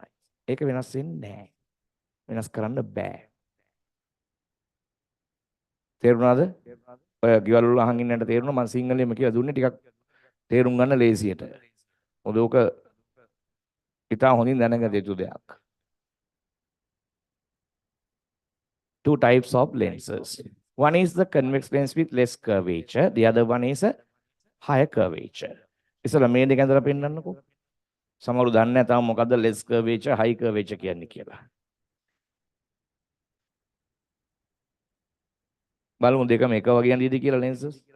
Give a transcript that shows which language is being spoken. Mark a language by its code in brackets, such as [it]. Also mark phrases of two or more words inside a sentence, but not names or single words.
[si] ඒක වෙනස් වෙන්නේ නැහැ. වෙනස් කරන්න බෑ. තේරුණාද? ඔය ගෙවල් වල අහන් ඉන්නට තේරුණා මම සිංහලෙන්ම කියලා දුන්නේ ටිකක් තේරුම් ගන්න ලේසියට. මොකද ඕක ඉතා හොඳින් දැනගත යුතු දෙයක්. [en] Two types of lenses. One is the convex lens with less curvature. The other one is a higher curvature. [si] ඉස්සලා මේ දෙක අතර පෙන්නන්නකෝ. සමහරව දන්නේ නැහැ තාම මොකද්ද [en] less curvature, high curvature [si] කියන්නේ කියලා. බලමු දෙකම එක වගේ යන්නේද කියලා lenses.